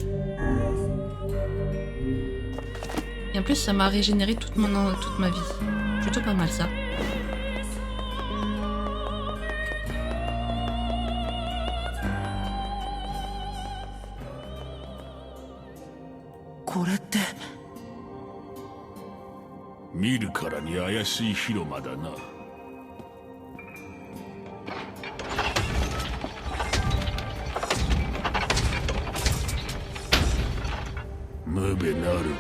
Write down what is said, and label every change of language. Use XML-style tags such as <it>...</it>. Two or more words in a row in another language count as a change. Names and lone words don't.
<fr>Et en plus, ça m'a régénéré toute ma vie. Plutôt pas mal, ça. Qu'est-ce</fr> <ja>見るからに怪しい広間だな。無べなるかな。</ja>